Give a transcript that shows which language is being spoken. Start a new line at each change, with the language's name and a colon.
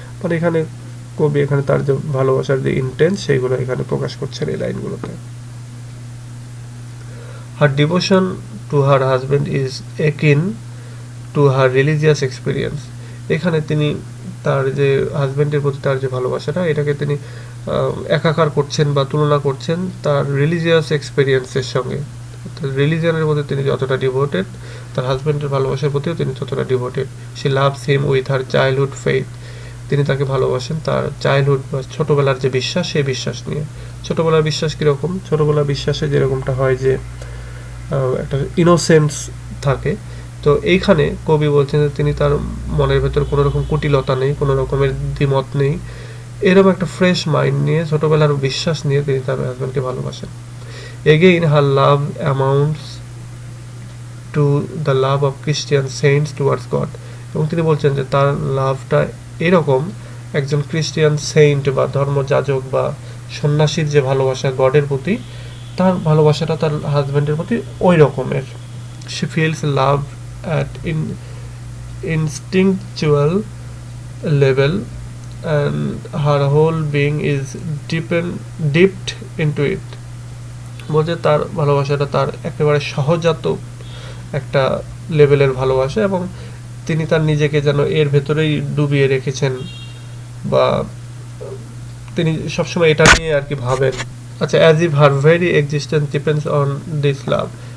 Bangla: মানে এখানে কবি এখানে তার যে ভালোবাসার যে ইন্টেন্স সেইগুলো এখানে প্রকাশ করছেন এই লাইনগুলোতে।
English: Her devotion to her husband is akin to her religious experience.
Bangla: এখানে তিনি তার যে হাজবেন্ডের প্রতি তার যে ভালোবাসাটা এটাকে তিনি একাকার করছেন বা তুলনা করছেন তার রিলিজিয়াস এক্সপেরিয়েন্সের সঙ্গে। রিলিজিয়নের প্রতি তিনি যতটা ডিভোটেড, তার হাজবেন্ডের ভালোবাসার প্রতিও তিনি ততটা devoted.
English: She loves him with her childhood faith.
Bangla: তিনি তাকে ভালোবাসেন তার চাইল্ডহুড বা ছোটবেলার যে বিশ্বাস, সেই বিশ্বাস নিয়ে। ছোটবেলার বিশ্বাস কীরকম? ছোটবেলার বিশ্বাসে যেরকমটা হয় যে একটা ইনোসেন্স থাকে, তো এইখানে কবি বলছেন যে তিনি তার মনের ভেতর কোনো রকম কুটিলতা নেই, কোনো রকমের দ্বিমত নেই, এরকম একটা ফ্রেশ মাইন্ড নিয়ে, ছোটবেলার বিশ্বাস নিয়ে তিনি তার হাজব্যান্ডকে ভালোবাসেন।
English: Again her love amounts to the love of Christian saints towards God.
Bangla: এবং তিনি বলছেন যে তার লাভটা এরকম একজন ক্রিশ্চিয়ান সেন্ট বা ধর্মযাজক বা সন্ন্যাসীর যে ভালোবাসা গডের প্রতি, তার ভালোবাসাটা তার হাজব্যান্ডের প্রতি ওই রকমের।
English: She feels love at instinctual level and her whole being is dipped into it.
Bangla: বলছে তার ভালোবাসাটা তার একেবারে সহজাত একটা লেভেলের ভালোবাসা এবং তিনি তার নিজেকে যেন এর ভেতরেই ডুবিয়ে রেখেছেন বা তিনি সবসময় এটা নিয়ে আর কি ভাবেন।
English: আচ্ছা, as if her very existence depends on this love.